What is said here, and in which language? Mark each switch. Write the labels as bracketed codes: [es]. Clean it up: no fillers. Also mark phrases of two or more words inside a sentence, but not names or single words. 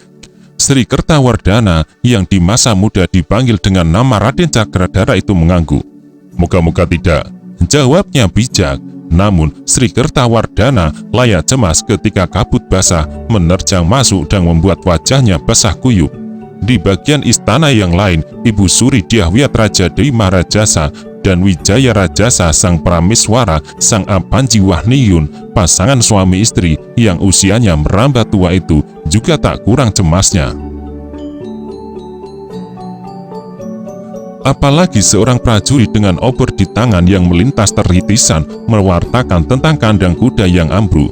[id] Sri Kertawardana yang di masa muda dipanggil dengan nama Raden Cakradhara itu mengangguk. "Moga-moga tidak," jawabnya bijak. Namun Sri Kertawardana layak cemas ketika kabut basah menerjang masuk dan membuat wajahnya basah kuyup. Di bagian istana yang lain, Ibu Suri Dyah Wiyatraja Dewi Maharajasa dan Wijaya Rajasa Sang Prameswara Sang Apanji Wahniyun, pasangan suami istri yang usianya merambah tua itu juga tak kurang cemasnya. Apalagi seorang prajurit dengan obor di tangan yang melintas terhitisan mewartakan tentang kandang kuda yang ambruk.